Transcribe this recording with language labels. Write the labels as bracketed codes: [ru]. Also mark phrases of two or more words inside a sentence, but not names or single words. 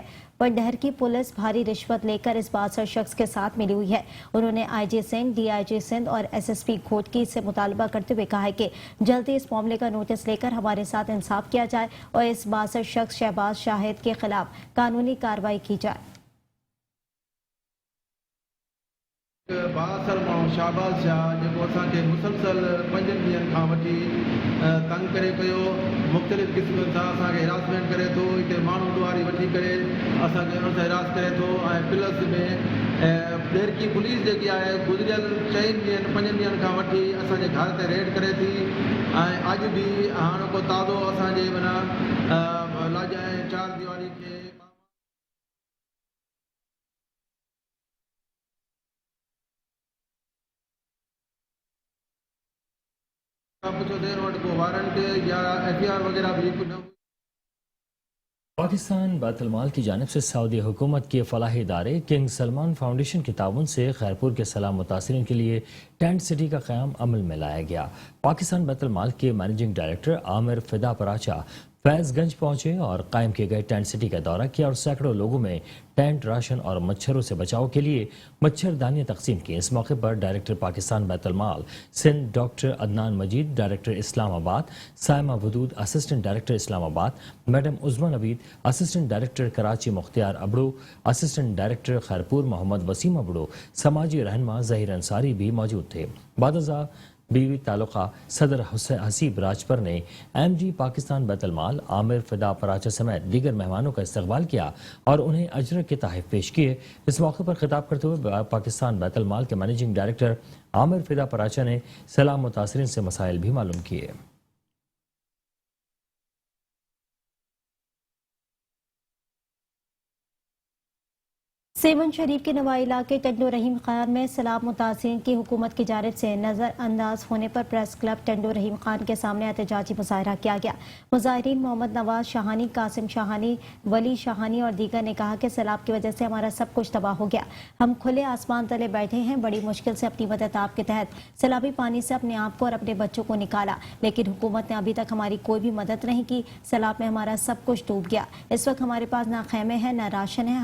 [ur] پر ڈہرکی پولیس بھاری رشوت لے کر اس باثر شخص کے ساتھ ملی ہوئی ہے. انہوں نے IG سندھ، DIG سندھ اور SSP گھوٹکی سے مطالبہ کرتے ہوئے کہا ہے کہ جلدی اس معاملے کا نوٹس لے کر ہمارے ساتھ انصاف کیا جائے اور اس باثر شخص شہباز شاہد کے خلاف قانونی کارروائی کی جائے. [sd] बासर माण्हू शाहबाज़ शाह जेको असांखे मुसलसल 5 ॾींहंनि खां वठी तंग करे पियो, मुख़्तलिफ़ क़िस्मनि सां असांखे हिरासमेंट करे थो, हिते माण्हू ॾुआरी वठी करे असांखे उन सां हिरास करे थो। ऐं प्लस में डहरकी पुलिस जेकी आहे गुज़िरियल 4 ॾींहंनि 5 ॾींहंनि खां वठी असांजे घर ते रेड करे थी। ऐं अॼु बि हाणे को ताज़ो असांजे माना लाॼाए 4 दीवारी खे कुछ देर वटि को वारंट या FIR वगैरह भी न। [ur] پاکستان بیت المال کی جانب سے سعودی حکومت کے فلاحی ادارے کنگ سلمان فاؤنڈیشن کے تعاون سے خیرپور کے سیلاب متاثرین کے لیے [en] tent city [ur] کا قیام عمل میں لایا گیا. پاکستان بیت المال کے [en] managing director [ur] عامر فدا پراچہ فیض گنج پہنچے اور قائم کیے گئے [en] tent city [ur] کا دورہ کیا اور سینکڑوں لوگوں میں ٹینٹ، راشن اور مچھروں سے بچاؤ کے لیے مچھر دانیاں تقسیم کی. اس موقع پر ڈائریکٹر پاکستان بیت المال سندھ ڈاکٹر عدنان مجید، ڈائریکٹر اسلام آباد صائمہ ودود, [en] assistant director [ur] اسلام آباد میڈم عظمیٰ نوید, [en] assistant director [ur] کراچی مختیار ابڑو, [en] assistant director [ur] خیرپور محمد وسیم ابڑو، سماجی رہنما ظہیر انصاری بھی موجود تھے. بادجا بیوی تعلقہ صدر حسیب راجپر نے MD پاکستان بیت المال عامر فدا پراچہ سمیت دیگر مہمانوں کا استقبال کیا اور انہیں اجر کے تحفے پیش کیے. اس موقع پر خطاب کرتے ہوئے پاکستان بیت المال کے [en] managing director [ur] عامر فدا پراچہ نے سیلاب متاثرین سے مسائل بھی معلوم کیے. سیون شریف کے نواحی علاقے ٹنڈو رحیم خان میں سیلاب متاثرین کی حکومت کی جانب سے نظر انداز ہونے پر پریس کلب ٹنڈو رحیم خان کے سامنے احتجاجی مظاہرہ کیا گیا. مظاہرین محمد نواز شاہانی، قاسم شاہانی، ولی شاہانی اور دیگر نے کہا کہ سیلاب کی وجہ سے ہمارا سب کچھ تباہ ہو گیا. ہم کھلے آسمان تلے بیٹھے ہیں، بڑی مشکل سے اپنی مدد کے تحت سیلابی پانی سے اپنے آپ کو اور اپنے بچوں کو نکالا، لیکن حکومت نے ابھی تک ہماری کوئی بھی مدد نہیں کی. سیلاب میں ہمارا سب کچھ ڈوب گیا۔ اس وقت ہمارے پاس نہ خیمے ہیں، نہ راشن ہے.